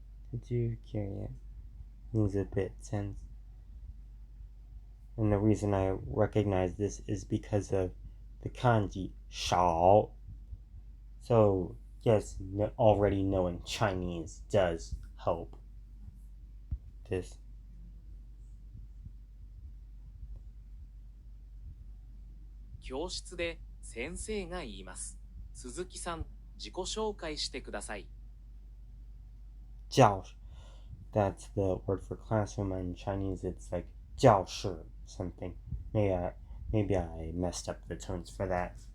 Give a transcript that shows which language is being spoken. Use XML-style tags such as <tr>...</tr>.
<en>To do carry means a bit tense. And the reason I recognize this is because of the kanji 少. So, yes, already knowing Chinese does help this.</en> <ja>教室で先生が言います。鈴木さん、自己紹介してください。</ja> <en>教, that's the word for classroom. In Chinese, it's like 教室 something. Maybe I messed up the tones for that.</en>